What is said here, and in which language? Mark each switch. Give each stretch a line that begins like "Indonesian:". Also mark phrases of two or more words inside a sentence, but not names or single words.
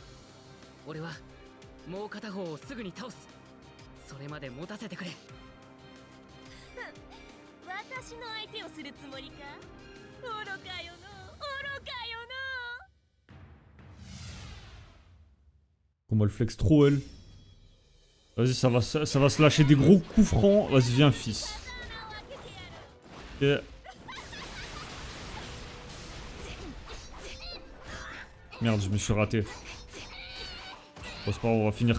Japanese: 俺はもう片方をすぐに倒す。それまで持たせてくれ。私の相手をするつもりか。愚かよの、愚かよの。
French: Comment elle flex trop, elle. Vas-y, ça va se lâcher des gros coups francs. Vas-y, viens, fils. Ok. Merde, je me suis raté. Bon, c'est pas grave, on va finir...